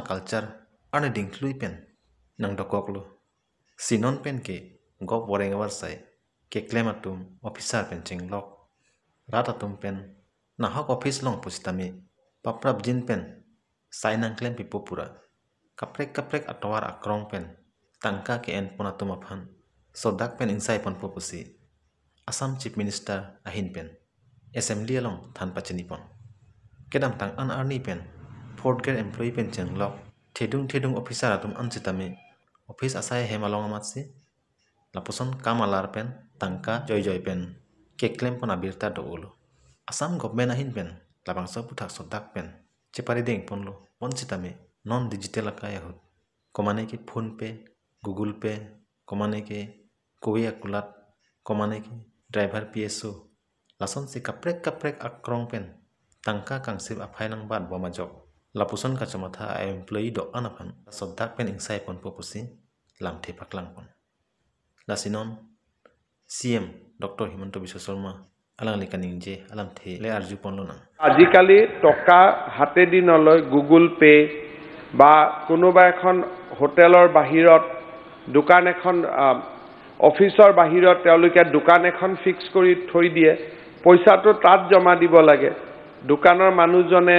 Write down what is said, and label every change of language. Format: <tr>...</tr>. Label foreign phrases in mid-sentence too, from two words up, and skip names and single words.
<mjw>culture ane dingklui pen nang dokok lo sinon pen ke gop boring abar sai ke claim atum officer pen chinglok rata tum pen nahok office long pusitame paprap jin pen sainang claim pipo pura kaprek atwar akrong pen tangka ke en ponatum aphan sodak pen insai pon popusi Assam</mjw> <en>Chief Minister</en> <mjw>ahin pen assembly along than pachini pon kedam tang an arni pen</mjw> <en>fourth grade employee</en> <mjw>pen chenglok thedung officer atum anchitame office asai hemalong amatsi lapuson kamalar pen tangka joy pen ke claim pon abirta do ulo Assam government ahin pen labang so puthak sodak pen chepari deng ponlo ponchitame non digital akaya hut komane ki phone pay google pay komane ke kowe akulat komane ki driver pso lason si kaprek akrong pen tangka kangsip aphai nang bat bomajok lapuson kachamatha employee do anaphan sodak pen insai pon popusi lamthe paklang pon lasinon CM Dr. Himanta Biswa Sarma alang likaning je alam the le arju ponlo na</mjw> <as>আজিকালি টকা হাতে দি নলয় গুগল পে বা কোনোবা এখন হোটেলৰ বাহিৰত দোকান এখন অফিচৰ বাহিৰত তেওঁলোকে দোকান এখন ফিক্স কৰি থৈ দিয়ে পইচাটো তাত জমা দিব লাগে দোকানৰ মানুহজনে</as>